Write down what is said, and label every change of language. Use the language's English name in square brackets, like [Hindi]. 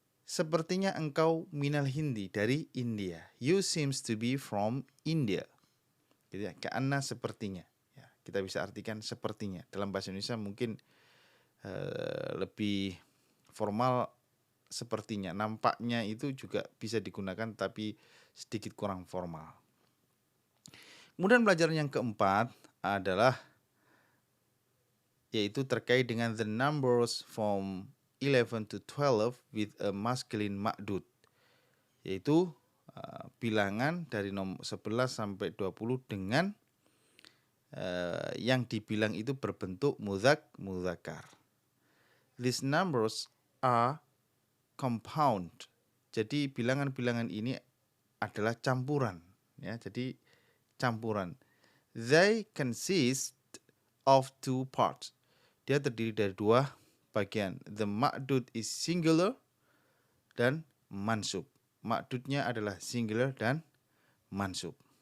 [Indonesian] Sepertinya engkau [Arabic] minal hindi, [Indonesian] dari India. [English] You seems to be from India. [Indonesian] Gitu ya, ka'anna, sepertinya. Ya, kita bisa artikan sepertinya. Dalam bahasa Indonesia mungkin lebih formal sepertinya, nampaknya itu juga bisa digunakan tapi sedikit kurang formal. Kemudian pelajaran yang keempat adalah yaitu terkait dengan [English] the numbers from 11 to 12 with a masculine ma'dud, [Indonesian] yaitu bilangan dari nomor 11 sampai 20 dengan yang dibilang itu berbentuk mudzakkar. [English] These numbers are compound. [Indonesian] Jadi bilangan-bilangan ini adalah campuran, ya. Jadi campuran. [English] They consist of two parts. [Indonesian] Dia terdiri dari dua bagian. [English] The ma'dud is singular [Indonesian] dan mansub. Ma'dudnya adalah singular dan mansub.